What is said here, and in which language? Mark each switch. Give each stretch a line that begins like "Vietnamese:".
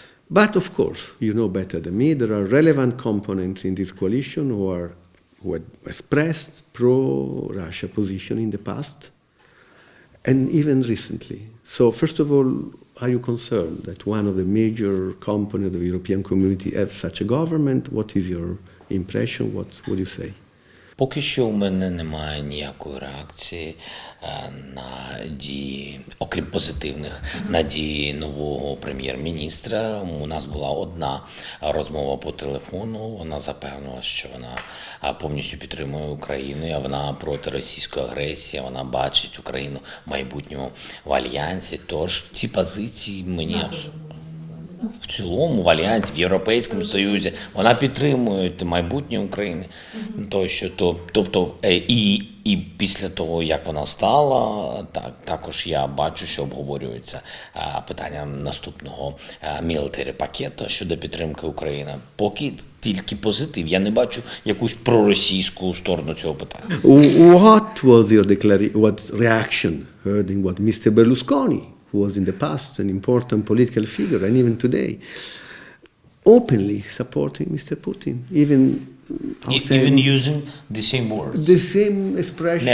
English: But of course, you know better than me, there are relevant components in this coalition who had expressed pro-Russia position in the past, and even recently. So first of all, are you concerned that one of the major components of the European community have such a government? What is your impression? What would you say?
Ukrainian: Поки що у мене немає ніякої реакції на дії, окрім позитивних, на дії нового прем'єр-міністра. У нас була одна розмова по телефону, вона запевнила, що вона повністю підтримує Україну, а вона проти російської агресії, вона бачить Україну в майбутньому в альянсі. Тож ці позиції мені в цілому в альянсі, в Європейському Союзі, вона підтримує майбутнє України. Тобто, і після того, як вона стала, також я бачу, що обговорюється питання наступного military пакету щодо підтримки України. Поки тільки позитив, я не бачу якусь проросійську сторону цього питання.
English: What was your reaction hearing what Mr. Berlusconi, who was in the past an important political figure, and even today, openly supporting Mr. Putin, even using the same words, the same expression,